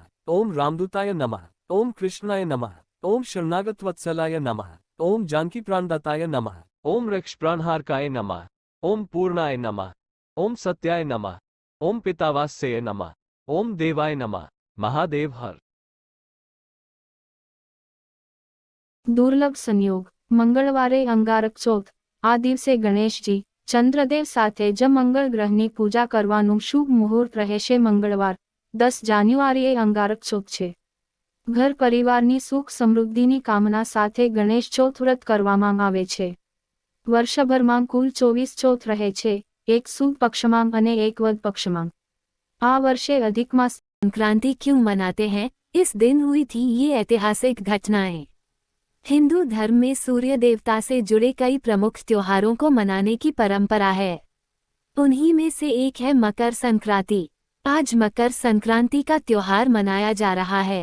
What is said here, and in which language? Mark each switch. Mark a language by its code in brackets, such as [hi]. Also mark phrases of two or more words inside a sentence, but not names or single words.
[sa] ओम रामदूताय नमः। ओम कृष्णाय नमः। ओम शरणागत वत्सलाय नमः। ओम जानकी प्राणदाताय नमः। ओम रक्ष प्राणहारकाय नमः। ओम पूर्णाय नमः। ओम सत्याय नमः। ओम पितावास्यय नमः। ओम देवाय नमः। महादेव हर। [gu] દુર્લભ સંયોગ મંગળવારે અંગારક ચોથ આ દિવસે ગણેશજી ચંદ્રદેવ સાથે જ મંગળ ગ્રહની પૂજા કરવાનું શુભ મુહૂર્ત રહેશે. મંગળવાર 10 જાન્યુઆરીએ અંગારક ચોથ છે. ઘર પરિવારની સુખ સમૃદ્ધિની કામના સાથે ગણેશ ચોથ વ્રત કરવામાં આવે છે. વર્ષભરમાં કુલ 24 ચોથ રહે છે, એક સુદ પક્ષમાં અને એક વદ પક્ષમાં. આ વર્ષે અધિક માસ [hi] संक्रांति क्यों मनाते हैं? इस दिन हुई थी ये ऐतिहासिक घटनाएं। हिंदू धर्म में सूर्य देवता से जुड़े कई प्रमुख त्योहारों को मनाने की परंपरा है। उन्हीं में से एक है मकर संक्रांति। आज मकर संक्रांति का त्योहार मनाया जा रहा है।